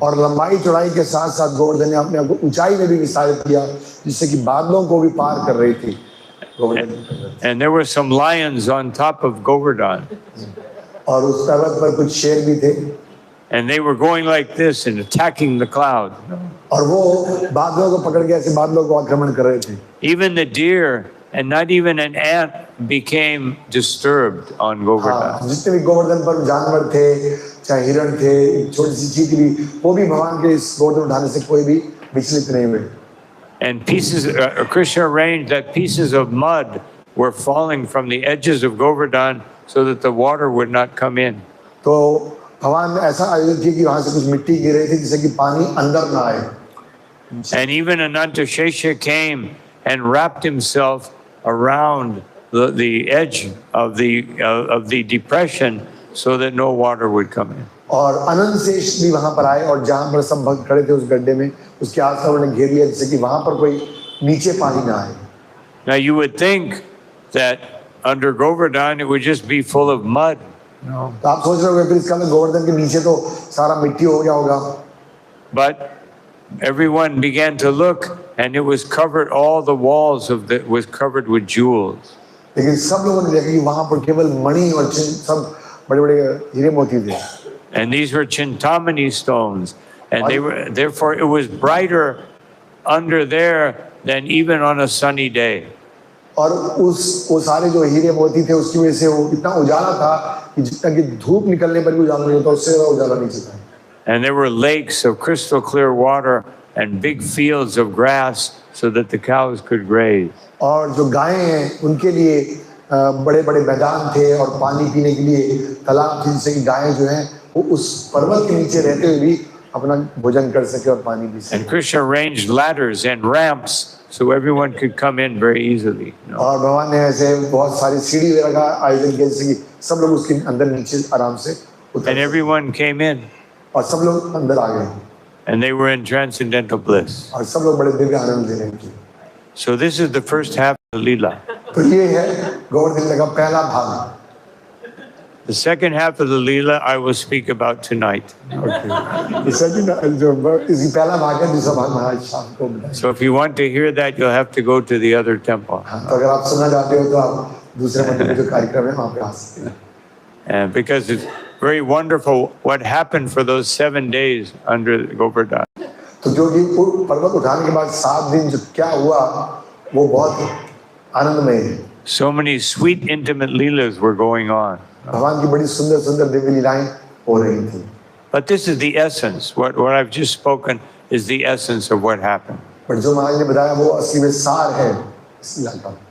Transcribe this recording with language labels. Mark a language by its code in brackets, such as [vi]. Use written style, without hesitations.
[hi] और लंबाई चौड़ाई के साथ साथ गोवर्धन ने अपने आप को ऊंचाई में भी विस्तारित किया जिससे कि बादलों को भी पार कर रही थी। गोवर्धन पर्वत। [en] And there were some lions on top of Govardhan. [hi] और उस पर्वत पर कुछ शेर भी थे [en] And they were going like this and attacking the cloud. [hi] और वो बादलों को पकड़ के ऐसे बादलों को आक्रमण कर रहे थे। [en] Even the deer and not even an ant became disturbed on Govardhan. [hi] हाँ, जितने भी गोवर्धन पर जानवर थे, चाहे हिरण थे, छोटी सी चींटी भी, वो भी भगवान के इस गोवर्धन उठाने से कोई भी विचलित नहीं हुए। [en] And Krishna arranged that pieces of mud were falling from the edges of Govardhan so that the water would not come in. [hi] तो भगवान ने ऐसा आयोजन किया कि वहां से कुछ मिट्टी गिर रही थी जिससे कि पानी अंदर ना आए। [en] And even Anantashesha came and wrapped himself around the edge of the depression so that no water would come in. [hi] और अनंत शेष भी वहां पर आए और जहां पर सब भक्त खड़े थे उस गड्ढे में उसके आसपास उन्होंने घेर लिया जिससे कि वहां पर कोई नीचे पानी ना आए। [en] Now you would think that under Govardhan it would just be full of mud. No. [hi] तो आप सोच रहे होंगे फिर इसका मतलब गोवर्धन के नीचे तो सारा मिट्टी हो गया होगा। [en] But everyone began to look and it was covered, all the walls was covered with jewels. [hi] लेकिन सब लोगों ने देखा कि वहां पर केवल मणि और सब बड़े-बड़े हीरे मोती थे। [en] And these were Chintamani stones, and they were therefore it was brighter under there than even on a sunny day. [hi] और वो सारे जो हीरे मोती थे उसकी वजह से वो इतना उजाला था कि जितना कि धूप निकलने पर भी उजाला नहीं होता उससे ज़्यादा उजाला नीचे था। [en] And there were lakes of crystal clear water and big fields of grass so that the cows could graze. [hi] और जो गायें हैं उनके लिए बड़े-बड़े मैदान थे और पानी पीने के लिए तालाब थे जिससे कि गायें जो हैं वो उस पर्वत के नीचे रहते हुए भी अपना भोजन कर सके और पानी पी सके। [en] And Krishna arranged ladders and ramps so everyone could come in very easily. [hi] और भगवान ने ऐसे बहुत सारी सीढ़ी वगैरह का आयोजन किया जिससे कि सब लोग उसके अंदर नीचे आराम से उतर [en] And everyone came in [hi] और सब लोग अंदर आ गए [en] and they were in transcendental bliss. [hi] और सब लोग बड़े दिव्य आनंद ले रहे थे। [en] So this is the first half of the Leela. [hi] तो ये है गोवर्धन लीला का पहला भाग। [en] The second half of the Leela I will speak about tonight. [hi] इसकी पहला भाग है दूसरा भाग महाराज शाम को बताएंगे। [en] So if you want to hear that, you'll have to go to the other temple. [hi] तो अगर आप सुनना चाहते हो तो आप दूसरे मंदिर में जो कार्यक्रम है वहाँ पे आ सकते हैं। [en] And because it's very wonderful what happened for those 7 days under Govardhan. [hi] तो जो कि पर्वत उठाने के बाद 7 दिन जो क्या हुआ वो बहुत आनंदमय है। [en] So many sweet, intimate leelas were going on. [hi] भगवान की बड़ी सुंदर सुंदर दिव्य लीलाएं हो रही थी। [en] But this is the essence. What I've just spoken is the essence of what happened. [hi] पर जो महाराज ने बताया वो असली में सार है इस लीला का।